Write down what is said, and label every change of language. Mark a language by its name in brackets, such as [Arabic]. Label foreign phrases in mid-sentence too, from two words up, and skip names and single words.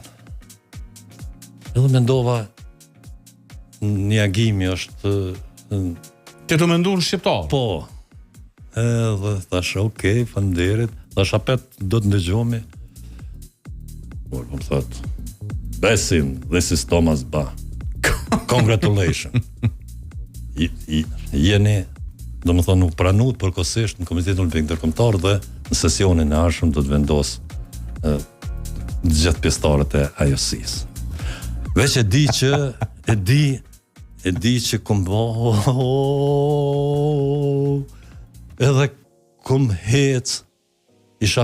[Albanian] Edhe mendova një agimi është Ti të mendu në shqiptar? Po. Edhe thash, okej, faleminderit. Thash, apet do të ndëgjohemi. Por më thot, Besim, [English] this is Thomas Bach. Congratulations. [Albanian] Jeni, do më thonë, nuk pranut përkohësisht në Komitetin Olimpik Ndërkombëtar dhe në sesionin e ardhshëm do të vendos gjithë pjesëtarët e AJS-së. Veç e di që kom edhe kom hec, isha